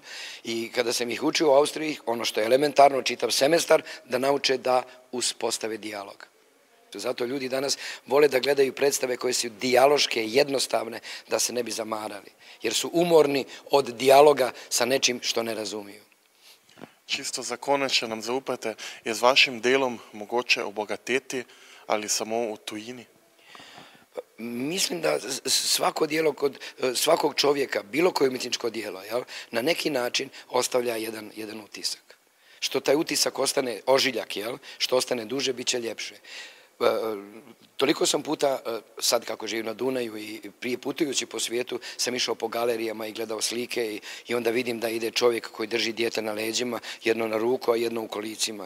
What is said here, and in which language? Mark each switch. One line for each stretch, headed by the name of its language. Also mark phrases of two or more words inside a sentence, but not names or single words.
Croatian: I kada sam ih učio u Austriji, ono što je elementarno, čitav semestar, da nauče da uspostave dijalog. Zato ljudi danas vole da gledaju predstave koje su dijaloške, jednostavne, da se ne bi zamarali. Jer su umorni od dijaloga sa nečim što ne razumiju.
Slovenian: Čisto za konec, če nam zaupate, je z vašim delom mogoče obogateti ali samo v tujini?
Croatian: Mislim da svako djelo kod svakog čovjeka, bilo koje umjetničko djelo, jel, na neki način ostavlja jedan utisak. Što taj utisak ostane ožiljak, jel, što ostane duže, bit će ljepše. Toliko sam puta, sad kako živim na Dunaju i prije putujući po svijetu, sam išao po galerijama i gledao slike i onda vidim da ide čovjek koji drži dijete na leđima, jedno na ruku, a jedno u kolicima.